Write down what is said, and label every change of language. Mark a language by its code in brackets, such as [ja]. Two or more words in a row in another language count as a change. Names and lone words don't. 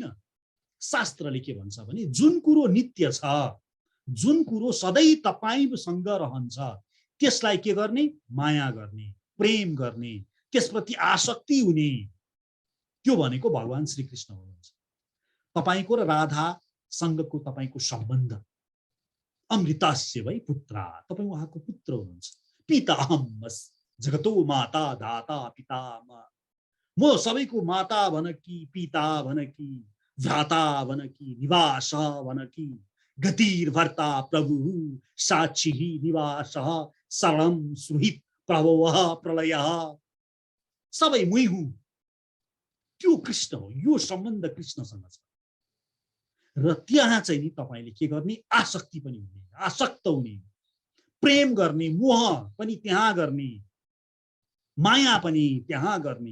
[ne] शास्त्रले के भन्छ भने जुन कुरो नित्य छ, जुन कुरो सधैँ तपाईसँग रहन्छ त्यसलाई के गर्ने? माया गर्ने, प्रेम गर्ने, त्यसप्रति आसक्ति हुने। त्यो भनेको भगवान श्रीकृष्ण हुनुहुन्छ। तपाईको र राधा सँगको तपाईको सम्बन्ध [sa] अमृतस्य वै पुत्रा, [ne] तपाई उहाँको पुत्र हुनुहुन्छ। [sa] पिता अहम् जगतो माता दाता [ne] पिता म सबैको माता भन कि पिता भन कि भ्राता भन कि निवास भन कि [sa] गतिर् भर्ता प्रभु साक्षी निवास शरणं सुहित प्रभवः प्रलयः, [ne] सबै मुई हुँ। त्यो कृष्ण हो। यो सम्बन्ध कृष्णसँग छ। र त्यहाँ चाहिँ नि तपाईले के गर्ने? आसक्ति पनि हुने, आसक्त हुने, प्रेम गर्ने, मोह पनि त्यहाँ गर्ने, माया पनि त्यहाँ गर्ने।